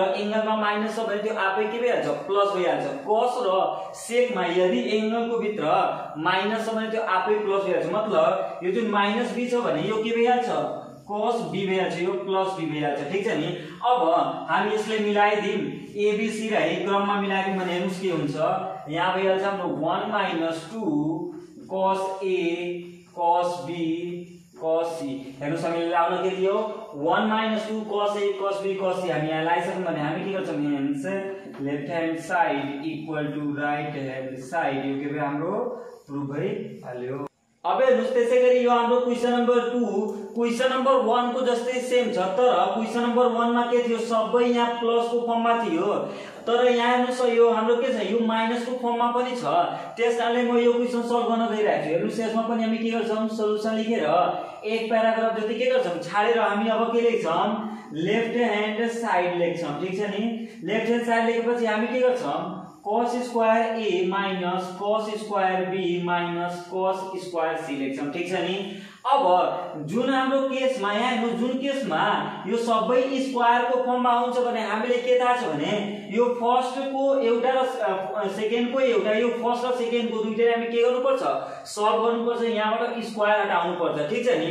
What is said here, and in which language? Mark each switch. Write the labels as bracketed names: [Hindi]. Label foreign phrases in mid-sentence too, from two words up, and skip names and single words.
[Nepali] एंगलमा माइनस छ भने त्यो आफै के भइहाल्छ प्लस भइहाल्छ cos र sec मा यदि एंगल को भित्र माइनस छ भने त्यो आफै प्लस भइहाल्छ मतलब यो जुन [English] minus b [Nepali] छ भने यो के भइहाल्छ [English] cos b [Nepali] भइहाल्छ यो [English] plus b [Nepali] भइहाल्छ ठीक छ नि अब हामी यसले मिलाइदिम a b c लाई क्रममा मिलाइदिम भने हेर्नुस् के हुन्छ यहाँ भइहाल्छ हाम्रो [English] 1 minus 2 cos a cos b cos c [Nepali] हेर्नुस् हामीले लाउन के दियो [English] 1 minus 2 cos a cos b cos c [Nepali] हामी यहाँ लाइसक्यौं भने हामी के गर्छौं [English] hence left hand side equal to right hand side [Nepali] यो के भयो हाम्रो प्रुफ भइहाल्यो अब हेर्नुस् त्यसैगरी यो हाम्रो [English] question number 2 question number 1 [Nepali] को जस्तै सेम छ तर [English] question number [Nepali] 1 मा के थियो सबै यहाँ प्लस को फर्ममा थियो तर यहाँ हेर्नुस् यो हाम्रो के छ यो माइनस को फर्ममा पनि छ त्यसकारणले म यो [English] question solve [Nepali] गर्न गइरहेको छु हेर्नुस् यसमा पनि हामी के गर्छौं सल्युसन लेखेर एक प्याराग्राफ जति के गर्छौं छाडेर हामी अब के लेख्छौं [English] left hand side [Nepali] लेख्छौं ठीक छ नि [English] left hand side [Nepali] लेखेपछि हामी के गर्छौं [English] cos square a minus cos square b minus cos square c [Nepali] लेख्छौं ठीक छ नि। अब जुन हाम्रो केसमा यहाँ हेर्नु जुन केसमा यो सबै स्क्वायर को फर्ममा आउँछ भने हामीले के थाहा छ भने यो फर्स्ट को एउटा र सेकेन्ड को एउटा यो फर्स्ट र सेकेन्ड को दुईटै हामी के गर्नुपर्छ सल्भ गर्नुपर्छ यहाँबाट स्क्वायर हटाउनु पर्छ ठीक छ नि।